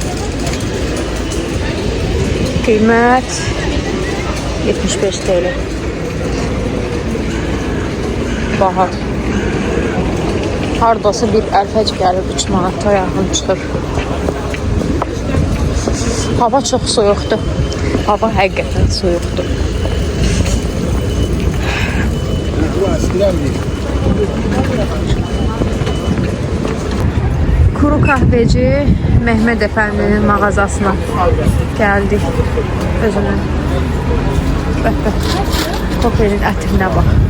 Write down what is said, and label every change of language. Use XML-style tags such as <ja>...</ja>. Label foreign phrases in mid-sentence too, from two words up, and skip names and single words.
<az>Qiymət 75 TL. Baha. Hardası bir əlfəc gəlir 3 manata yaxın çıxır. Hava çox soyuqdur. Hava həqiqətən soyuqdur.</az> <tr>Kuru kahveci Mehmet Efendi'nin mağazasına geldik.</tr> <az>Özünün. Bak. Koferin ətinə bax.</az>